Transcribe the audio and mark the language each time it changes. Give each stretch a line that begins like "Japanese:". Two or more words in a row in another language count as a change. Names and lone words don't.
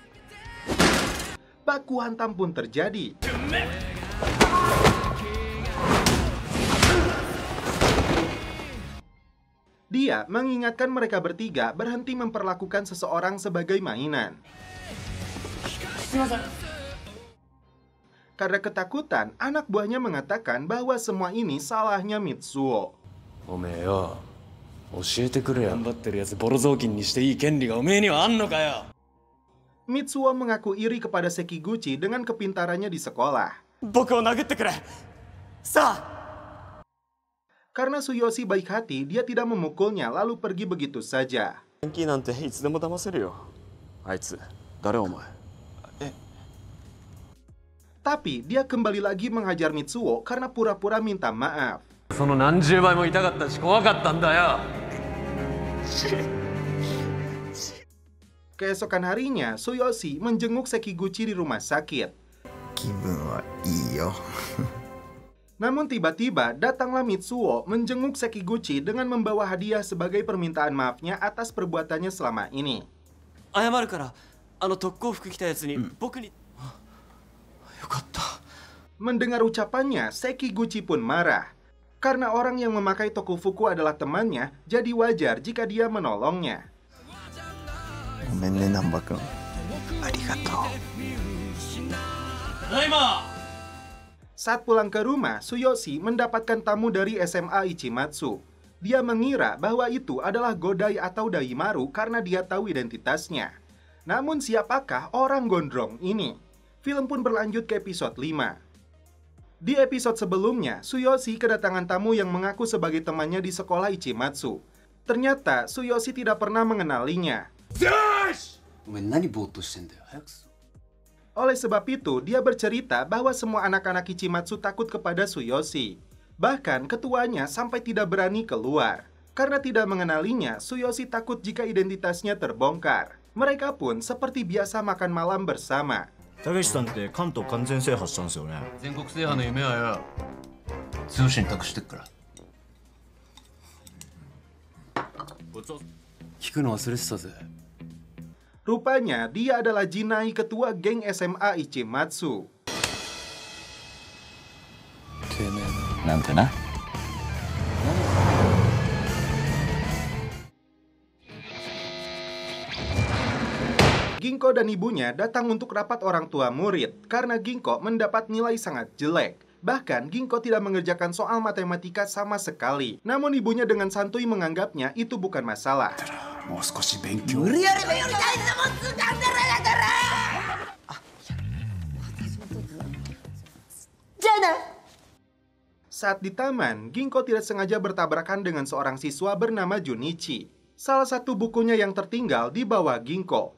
Indonesian: Baku hantam pun terjadi. Dia mengingatkan mereka bertiga berhenti memperlakukan seseorang sebagai mainan. Karena ketakutan, anak buahnya mengatakan bahwa semua ini salahnya Mitsuo.
Japanese: おめえよ、教えてくれよ。頑張ってるやつボロ雑巾にしていい権利がおめえにはあんのかよ。
Indonesian: Mitsuo mengaku iri kepada Sekiguchi dengan kepintarannya di sekolah.
Japanese: 僕を殴ってくれ。さあ。
Indonesian: Karena Tsuyoshi baik hati, dia tidak memukulnya lalu pergi begitu saja.
Japanese: ヤンキーなんていつでも騙せるよ。あいつ、誰お前。
Indonesian: Tapi dia kembali lagi menghajar Mitsuo karena pura-pura minta maaf.
Japanese: その何十倍も痛かったし怖かったんだよ。
Indonesian: Keesokan harinya, Tsuyoshi menjenguk Sekiguchi di rumah sakit. Namun tiba-tiba datanglah Mitsuo menjenguk Sekiguchi dengan membawa hadiah sebagai permintaan maafnya atas perbuatannya selama ini.
Japanese: 謝るから、あの特攻服着たやつに、僕に。よかった。
Indonesian: Mendengar ucapannya, Sekiguchi pun marah. Karena orang yang memakai Tokufuku adalah temannya, jadi wajar jika dia menolongnya. Saat pulang ke rumah, Tsuyoshi mendapatkan tamu dari SMA Ichimatsu. Dia mengira bahwa itu adalah Godai atau Daimaru karena dia tahu identitasnya. Namun siapakah orang gondrong ini? Film pun berlanjut ke episode 5. Di episode sebelumnya, Tsuyoshi kedatangan tamu yang mengaku sebagai temannya di sekolah Ichimatsu. Ternyata Tsuyoshi tidak pernah mengenalinya.
Japanese: お前何ぼーっとしてんだよ。早くす。
Indonesian: Oleh sebab itu, dia bercerita bahwa semua anak-anak Ichimatsu takut kepada Tsuyoshi. Bahkan ketuanya sampai tidak berani keluar. Karena tidak mengenalinya, Tsuyoshi takut jika identitasnya terbongkar. Mereka pun seperti biasa makan malam bersama.
Japanese: たけしさんって関東完全制覇したんですよね。全国制覇の夢はよ、剛に託してっから。聞くの忘れてたぜ。
Indonesian: Rupanya dia adalah Jinai, ketua geng SMA Ichimatsu.
Japanese: てめえなんてな。
Indonesian: Ginko dan ibunya datang untuk rapat orang tua murid karena Ginko mendapat nilai sangat jelek. Bahkan Ginko tidak mengerjakan soal matematika sama sekali. Namun ibunya dengan santuy menganggapnya itu bukan masalah.
Japanese: もう少し勉強。
Indonesian: Saat di taman, Ginko tidak sengaja bertabrakan dengan seorang siswa bernama Junichi. Salah satu bukunya yang tertinggal di bawah Ginko.